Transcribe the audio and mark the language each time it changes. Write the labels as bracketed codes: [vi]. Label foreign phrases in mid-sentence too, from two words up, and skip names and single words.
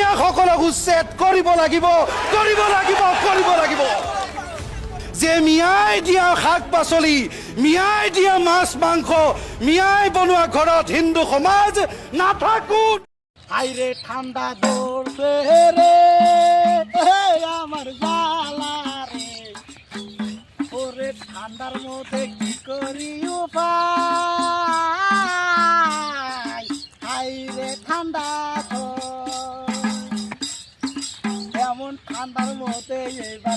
[as] সকলক উচ্ছেদ কৰিব লাগিব যে মিয়াই দিয়া শাক পাচলি, মিয়াই দিয়া মাছ মাংস, মিয়াই বনোৱা ঘৰত হিন্দু সমাজ নাথাকো। [bn] হাইরে ঠান্ডা ধরছে রে আমার জ্বালা রে, ওরে ঠান্ডার মধ্যে কি করি উপায়, হাইরে ঠান্ডা এমন ঠান্ডার মধ্যে এইবার